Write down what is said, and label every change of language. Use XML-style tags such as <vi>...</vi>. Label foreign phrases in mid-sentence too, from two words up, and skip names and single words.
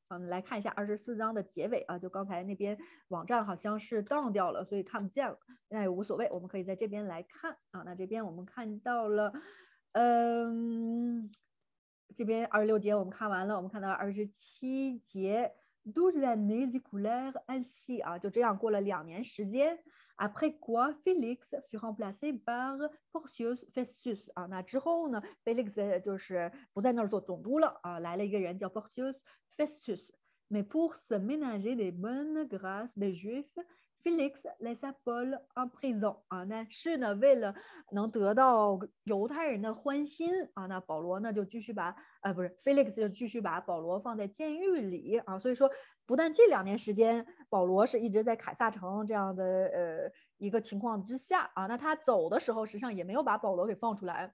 <zh>来看一下24章的结尾啊，就刚才那边网站好像是 down 掉了，所以看不见了，那也无所谓，我们可以在这边来看啊。那这边我们看到了，这边26节我们看完了，我们看到27节，</zh> <fr>12 années écoulées ainsi</fr> <zh>啊，就这样过了2年时间。</zh> <fr>Après quoi, Félix fut remplacé par Porcius</fr> <zh>Festus 啊，那之后呢 ，Félix 就是不在那儿做总督了啊，来了一个人叫 Porcius Festus。</zh> <fr>Mais pour se ménager des bonnes grâces des Juifs, Félix laissa Paul en prison</fr> <zh>啊，但是呢，为了能得到犹太人的欢心啊，那保罗呢就继续把不是 Felix 就继续把保罗放在监狱里啊，所以说不但这2年时间保罗是一直在凯撒城这样的一个情况之下啊，那他走的时候实际上也没有把保罗给放出来。</zh>